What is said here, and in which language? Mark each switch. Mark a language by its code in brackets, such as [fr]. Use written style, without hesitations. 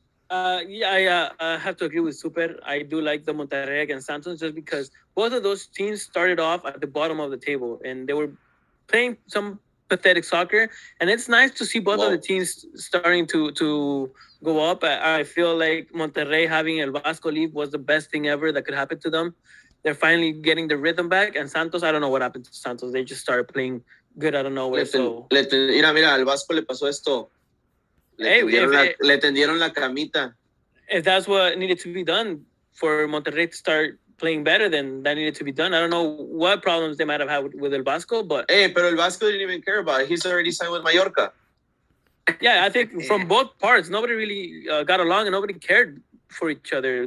[en] I have to agree with Super. I do like the Monterrey against Santos just because both of those teams started off at the bottom of the table and they were playing some pathetic soccer, and it's nice to see both of the teams starting to go up. I feel like Monterrey having El Vasco leave was the best thing ever that could happen to them. They're finally getting the rhythm back, and Santos, I don't know what happened to Santos. They just started playing good out of nowhere. [es] Mira, al Vasco le pasó esto. Le tendieron la camita. [en] If that's what needed to be done for Monterrey to start playing better, then that needed to be done. I don't know what problems they might have had with El Vasco, but [es] pero [en] El Vasco didn't even care about it. He's already signed with Mallorca. Yeah, I think from both parts, nobody really got along and nobody cared for each other.